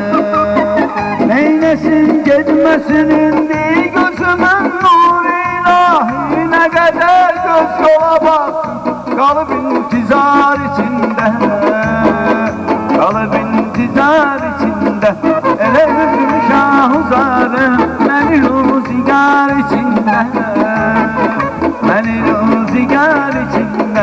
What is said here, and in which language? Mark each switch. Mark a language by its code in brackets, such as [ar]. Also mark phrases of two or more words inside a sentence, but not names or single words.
[tr] Neynesin gitmesin indi gözümün nuru ilahi. Ne kadar göz yola baksın, kalıp intizar içinde, kalıp intizar içinde. [az] Elə üzüm şahzarım, məni ruzigar içində, məni ruzigar içində.